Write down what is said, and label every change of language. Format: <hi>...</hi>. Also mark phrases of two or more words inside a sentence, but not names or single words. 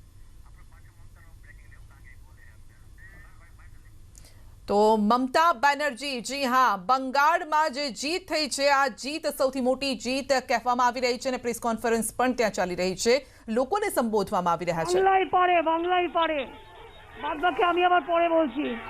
<gu>તો મમતા બેનર્જી, જી હા, બંગાળમાં જે જીત થઈ છે આ જીત સૌથી મોટી જીત કહેવામાં આવી રહી છે અને પ્રેસ કોન્ફરન્સ પણ ત્યાં ચાલી રહી છે। લોકોને સંબોધવામાં આવી રહ્યા છે।</gu> <bn>বাংলাই পারে বাদ বাকি আমি আবার পরে বলছি।</bn>